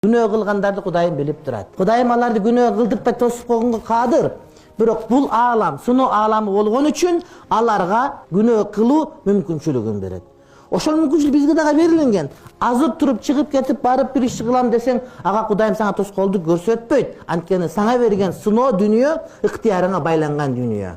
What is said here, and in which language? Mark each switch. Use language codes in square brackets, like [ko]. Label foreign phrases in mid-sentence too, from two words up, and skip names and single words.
[ky] Күнөө кылгандарды Кудайым билип турат. Кудайым аларды күнөө кылдырбай тосуп койгонго кадыр. Bирок бул аалам, суноо ааламы болгон үчүн аларга күнөө кылуу мүмкүнчүлүгүн берет. Ошол мүмкүнчүлүк бизге дагы берилген. Азып туруп чыгып кетип барып бир иш кылам десең, ага Кудайым сага тоскоолдук көрсөтпөйт. Анткени сага берген суноо дүнүйө ыктыярыңа байланган дүнүйө.